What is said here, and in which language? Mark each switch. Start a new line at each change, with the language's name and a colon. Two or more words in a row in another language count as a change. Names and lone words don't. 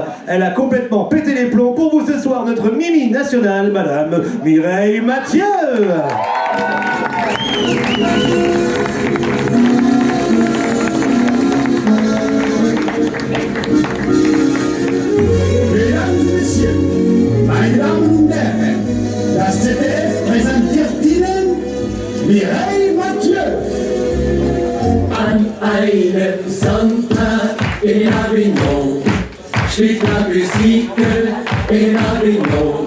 French: Elle a complètement pété les plombs. Pour vous ce soir, notre Mimi nationale, Madame Mireille Mathieu. Mesdames, Messieurs,
German: meine Damen und Herren, das ZDF präsentiert Ihnen Mireille Mathieu. An einem Sonntag in Avignon spielt la Musik in Avignon.